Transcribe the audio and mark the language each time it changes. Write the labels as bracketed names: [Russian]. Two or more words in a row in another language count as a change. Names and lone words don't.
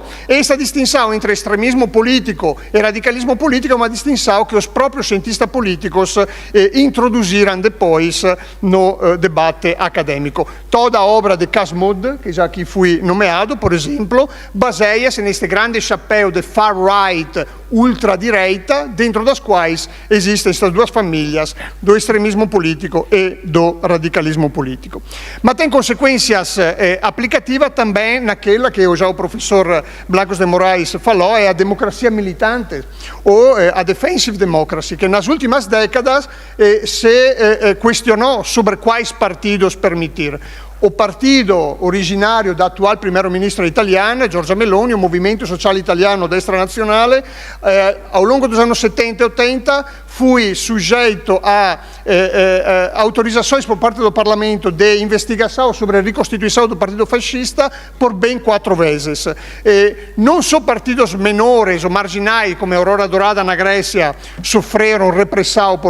[Portuguese] Essa distinção entre extremismo político e radicalismo político é uma distinção que os próprios cientistas políticos introduziram depois no debate acadêmico. Toda a obra de Casmud, que já aqui fui nomeado, por exemplo, baseia-se neste grande chapéu de far-right, ultradireita, dentro das quais existem estas duas famílias, do extremismo político e do radicalismo político. Mas tem consequências aplicativas também naquela que já o professor Blancos de Moraes falou, é a democracia militante, ou a [English] defensive democracy, [Portuguese] que nas últimas décadas se questionou sobre quais partidos permitir. O partido originário da atual primeiro-ministro italiana, Giorgia Meloni, o Movimento Sociale Italiano Destra Nazionale, ao longo dos anos 70 e 80 fui sujeito a autorizações por parte do Parlamento de investigação sobre a reconstituição do Partido Fascista por bem 4 vezes. Não só partidos menores ou marginais, como a Aurora Dourada na Grécia, sofreram repressão por